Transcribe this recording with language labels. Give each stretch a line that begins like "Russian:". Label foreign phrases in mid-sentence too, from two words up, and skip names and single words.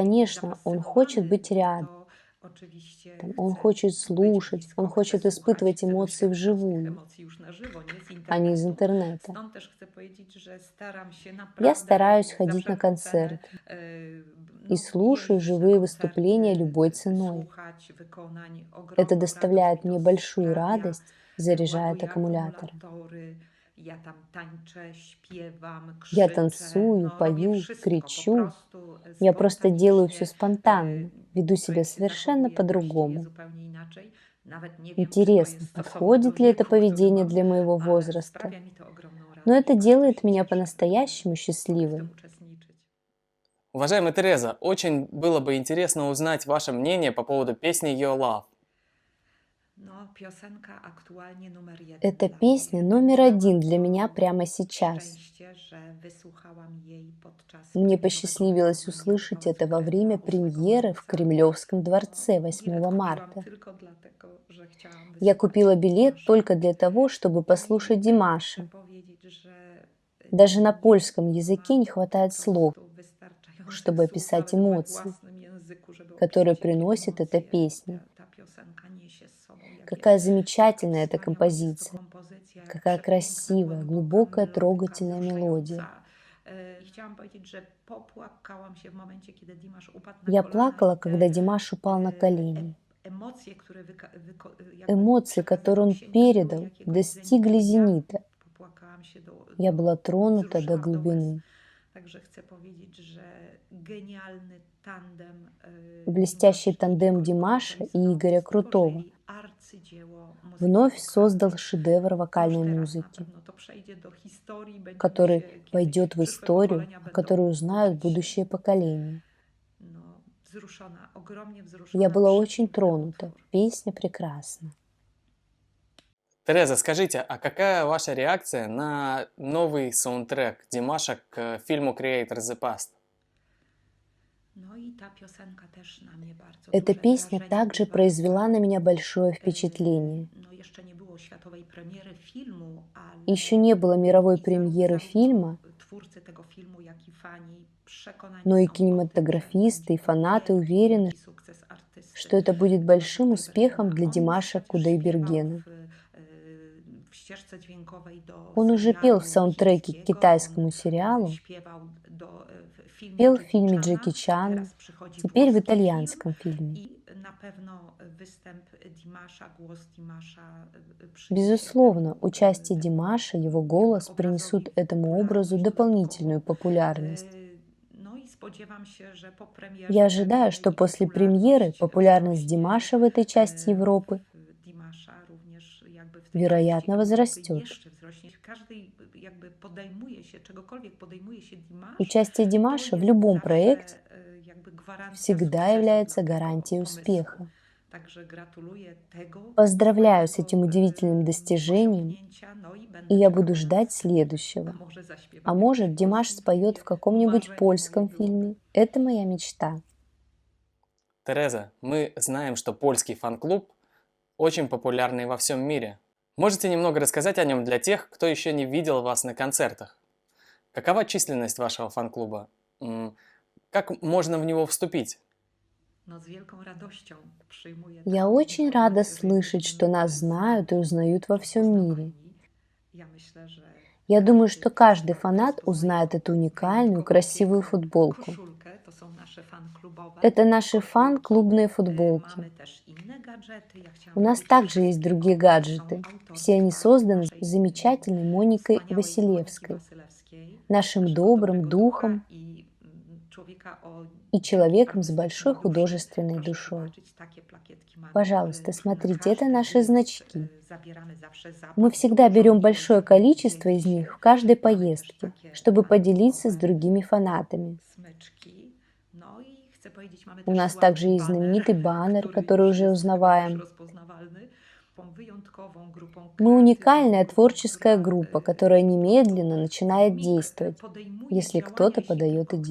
Russian: конечно, он хочет
Polish: zafascynowany,
Russian: быть рядом,
Polish: to oczywiście
Russian: он
Polish: chce
Russian: хочет
Polish: być
Russian: слушать, он
Polish: blisko, chce
Russian: хочет
Polish: słuchać,
Russian: испытывать
Polish: chce
Russian: эмоции
Polish: doświadczać tych
Russian: вживую,
Polish: emocji już na żywo, nie z
Russian: а не из
Polish: internetu.
Russian: интернета.
Polish: Stąd też chcę powiedzieć, że staram się
Russian: Я
Polish: naprawdę
Russian: стараюсь
Polish: za
Russian: ходить на
Polish: wszelką cenę
Russian: концерты и
Polish: no,
Russian: слушаю
Polish: jeździć na
Russian: живые выступления
Polish: koncerty,
Russian: любой ценой.
Polish: słuchać wykonań.
Russian: Это
Polish: Ogromną radość
Russian: доставляет
Polish: mi to
Russian: мне большую
Polish: sprawia.
Russian: радость, заряжает
Polish: Ładuję
Russian: аккумуляторы.
Polish: akumulatory. Ja tam tańczę, śpiewam,
Russian: Я
Polish: krzyczę,
Russian: танцую,
Polish: no robię
Russian: пою,
Polish: wszystko po
Russian: кричу.
Polish: prostu
Russian: Я просто делаю все
Polish: spontanicznie.
Russian: спонтанно, веду себя
Polish: Człowiek się
Russian: совершенно
Polish: zachowuje właściwie
Russian: по-другому.
Polish: zupełnie inaczej. Nawet nie wiem, czy to
Russian: Интересно,
Polish: jest stosowne do
Russian: подходит ли это
Polish: wieku, który
Russian: поведение
Polish: mam,
Russian: для моего
Polish: ale
Russian: возраста?
Polish: sprawia mi to ogromną
Russian: Но
Polish: radość.
Russian: это
Polish: Bardzo
Russian: делает
Polish: się
Russian: меня
Polish: cieszę,
Russian: по-настоящему
Polish: mogę w
Russian: счастливой.
Polish: tym uczestniczyć.
Russian: Уважаемая Тереза, очень было бы интересно узнать ваше мнение по поводу песни Your Love.
Polish: No, piosenka aktualnie numer jeden
Russian: Эта
Polish: dla
Russian: песня
Polish: mnie.
Russian: номер
Polish: Miałam
Russian: один для
Polish: to
Russian: меня прямо сейчас.
Polish: szczęście, że wysłuchałam jej podczas
Russian: Мне
Polish: premierowego
Russian: посчастливилось
Polish: występu
Russian: услышать
Polish: w
Russian: это во
Polish: Pałacu
Russian: время
Polish: Kremla 8
Russian: премьеры в
Polish: marca.
Russian: Кремлевском дворце
Polish: Bilet
Russian: 8
Polish: kupiłam
Russian: марта.
Polish: tylko dlatego, że chciałam
Russian: Я
Polish: wysłuchać
Russian: купила билет
Polish: Dimasza.
Russian: только для того, чтобы послушать
Polish: Chcę
Russian: Димаша.
Polish: powiedzieć, że
Russian: Даже на
Polish: nie
Russian: польском
Polish: ma
Russian: языке не хватает
Polish: po
Russian: слов,
Polish: prostu wystarczających
Russian: чтобы
Polish: słów
Russian: описать
Polish: nawet we
Russian: эмоции,
Polish: własnym języku, żeby
Russian: которые
Polish: opisać, jakie
Russian: приносит эта
Polish: emocje
Russian: песня.
Polish: ta piosenka niesie z sobą,
Russian: Какая
Polish: jaka
Russian: замечательная эта
Polish: wspaniała jest to
Russian: композиция,
Polish: kompozycja, jak
Russian: какая
Polish: przepiękna,
Russian: красивая,
Polish: głęboka
Russian: глубокая,
Polish: melodyka,
Russian: трогательная мелодия.
Polish: wzruszająca. I chciałam powiedzieć, że popłakałam się w momencie, kiedy Dimasz upadł na
Russian: Я
Polish: kolana
Russian: плакала,
Polish: i te
Russian: когда Димаш упал на колени.
Polish: emocje, które jakby
Russian: Эмоции, которые он
Polish: przekazywał,
Russian: передал,
Polish: sięgnęły jakiegoś
Russian: достигли
Polish: zenitu. Ja
Russian: зенита.
Polish: popłakałam się
Russian: Я была тронута до
Polish: wzruszyłam do łez.
Russian: глубины.
Polish: Także chcę powiedzieć, że genialny tandem
Russian: Блестящий
Polish: Dimasz i
Russian: тандем
Polish: Igor
Russian: Димаша
Polish: Krutoń
Russian: и Игоря Крутого
Polish: stworzyli arcydzieło muzyki
Russian: вновь создал
Polish: wokalowej.
Russian: шедевр
Polish: Już
Russian: вокальной
Polish: teraz na
Russian: музыки,
Polish: pewno to przejdzie do historii, będziemy
Russian: который
Polish: się kiedyś,
Russian: войдет в
Polish: przyszłe
Russian: историю,
Polish: pokolenia
Russian: о
Polish: będą
Russian: которой узнают
Polish: uczyć się.
Russian: будущее поколение.
Polish: No, wzruszona, ogromnie
Russian: Я
Polish: wzruszona,
Russian: была очень
Polish: przepiękny
Russian: тронута.
Polish: utwór.
Russian: Песня прекрасна. Тереза, скажите, а какая ваша реакция на новый саундтрек Димаша к фильму Creator the Past?
Polish: No i ta piosenka też na mnie bardzo
Russian: Эта
Polish: duże
Russian: песня
Polish: wrażenie
Russian: также
Polish: wywarła.
Russian: произвела на меня большое впечатление.
Polish: No jeszcze nie było światowej premiery filmu, ale
Russian: Еще не было мировой
Polish: i
Russian: премьеры
Polish: zarówno
Russian: фильма,
Polish: twórcy tego filmu, jak i fani przekonani
Russian: но и
Polish: są o tym, że
Russian: кинематографисты и
Polish: będzie to
Russian: фанаты
Polish: wielki,
Russian: уверены,
Polish: wielki sukces artysty
Russian: что это будет Диmasza большим
Polish: Kudaibergena.
Russian: успехом для
Polish: On
Russian: Димаша
Polish: przecież śpiewał
Russian: Кудайбергена.
Polish: w ścieżce dźwiękowej do
Russian: Он уже пел
Polish: serialu
Russian: в саундтреке к
Polish: chińskiego,
Russian: китайскому
Polish: on
Russian: сериалу,
Polish: śpiewał w filmie
Russian: пел в
Polish: Jackie
Russian: фильме
Polish: Chana,
Russian: Джеки Чана,
Polish: teraz przychodzi
Russian: теперь в
Polish: włoski film
Russian: итальянском фильме.
Polish: i na pewno występ Dimasza, głos Dimasza przyniesie
Russian: Безусловно,
Polish: temu,
Russian: участие
Polish: temu
Russian: Димаша, его голос принесут
Polish: obrazowi
Russian: этому образу
Polish: popularność
Russian: дополнительную
Polish: dodatkową.
Russian: популярность.
Polish: No i spodziewam się, że po premierze
Russian: Я ожидаю, что
Polish: jej
Russian: после премьеры
Polish: popularność
Russian: популярность
Polish: wzrośnie.
Russian: Димаша в этой части Европы,
Polish: Dimasza również jakby w tej
Russian: вероятно,
Polish: części Europy
Russian: возрастет.
Polish: jeszcze wzrośnie. Każdej jakby podejmuje się, czegokolwiek podejmuje się Dimasz,
Russian: Участие
Polish: to
Russian: Димаша в
Polish: jest
Russian: любом
Polish: zawsze
Russian: проекте
Polish: jakby gwarancja
Russian: всегда
Polish: sukcesu
Russian: является
Polish: dla tego
Russian: гарантией
Polish: pomysłu.
Russian: успеха.
Polish: Także gratuluję tego
Russian: Поздравляю с
Polish: wspaniałego,
Russian: этим удивительным достижением,
Polish: osiągnięcia, no i
Russian: и
Polish: będę
Russian: я буду
Polish: czekała na
Russian: ждать
Polish: następne.
Russian: следующего.
Polish: A może
Russian: А
Polish: zaśpiewamy
Russian: может,
Polish: w
Russian: Димаш
Polish: polskim
Russian: споет
Polish: filmie?
Russian: в каком-нибудь
Polish: Marzenie
Russian: польском
Polish: moje było.
Russian: фильме. Это моя мечта. Тереза, мы знаем, что польский фан-клуб очень популярный во всем мире. Можете немного рассказать о нем для тех, кто еще не видел вас на концертах? Какова численность вашего фан-клуба? Как можно в него вступить?
Polish: No, z wielką radością przyjmuję
Russian: Я
Polish: taką
Russian: очень рада
Polish: informację, że
Russian: слышать,
Polish: jesteśmy
Russian: что нас знают и узнают во всем мире.
Polish: poznawani. Ja myślę, że
Russian: Я думаю,
Polish: każdy
Russian: что каждый
Polish: rozpoznaje
Russian: фанат узнает эту уникальную,
Polish: wyjątkowo
Russian: красивую
Polish: piękną
Russian: футболку.
Polish: koszulkę. To są nasze fan-klubowe
Russian: Это наши
Polish: koszulki.
Russian: фан-клубные
Polish: Mamy
Russian: футболки.
Polish: też inne gadżety. Ja chciałam
Russian: У нас
Polish: powiedzieć,
Russian: также
Polish: że
Russian: есть
Polish: wszystkie
Russian: другие
Polish: one
Russian: гаджеты.
Polish: są
Russian: Все они
Polish: autorstwa
Russian: созданы
Polish: naszej
Russian: замечательной Моникой
Polish: wspaniałej Moniki
Russian: Василевской,
Polish: Wasylewskiej,
Russian: нашим
Polish: naszego
Russian: добрым
Polish: dobrego
Russian: духом
Polish: ducha i człowieka o
Russian: и человеком с
Polish: artystycznej
Russian: большой
Polish: duszy.
Russian: художественной
Polish: Proszę
Russian: душой.
Polish: zobaczyć, takie plakietki mamy
Russian: Пожалуйста,
Polish: na
Russian: смотрите, это
Polish: każdy
Russian: наши
Polish: wyjazd,
Russian: значки.
Polish: zabieramy zawsze zapach,
Russian: Мы всегда
Polish: dużo
Russian: берем
Polish: miłych
Russian: большое
Polish: emocji,
Russian: количество из
Polish: dzieli
Russian: них
Polish: się.
Russian: в каждой
Polish: Mamy też
Russian: поездке,
Polish: takie
Russian: чтобы поделиться с
Polish: fan-klubowe
Russian: другими фанатами.
Polish: smyczki. No i chcę powiedzieć, mamy
Russian: У
Polish: też
Russian: нас
Polish: sławny
Russian: также есть
Polish: baner,
Russian: знаменитый баннер,
Polish: który
Russian: который
Polish: już
Russian: уже
Polish: jest chyba też
Russian: узнаваем.
Polish: rozpoznawalny. Tą wyjątkową grupą,
Russian: Мы уникальная
Polish: kreatywną grupą,
Russian: творческая
Polish: która
Russian: группа, которая
Polish: po
Russian: немедленно
Polish: prostu
Russian: начинает
Polish: w mig
Russian: действовать,
Polish: podejmuje
Russian: если
Polish: działania,
Russian: кто-то
Polish: jeśli
Russian: подает
Polish: tylko